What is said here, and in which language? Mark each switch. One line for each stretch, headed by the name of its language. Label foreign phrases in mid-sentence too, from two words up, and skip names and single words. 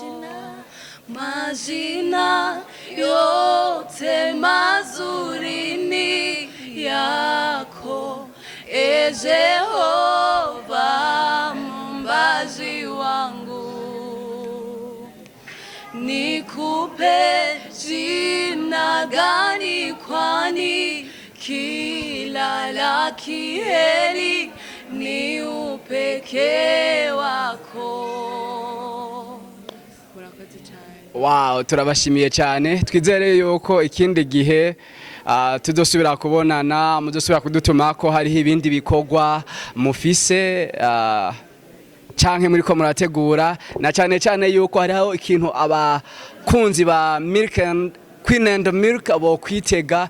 Swahili: Majina yote mazuri ni yako, e Jehova mumbaji wangu. Nikupe jina gani, kwani kila la kheri ni upekee wako.
Rundi: Murakoze cyane. Wow, turabashimiye cyane. Twizere yuko ikindi gihe tuzosubira kubonana, muzosubira kudutuma ko hariho ibindi bikorwa mufise canke muri ko murategura, na cyane cyane yuko hariho ikintu abakunzi ba Queen and Milk abo kwitega.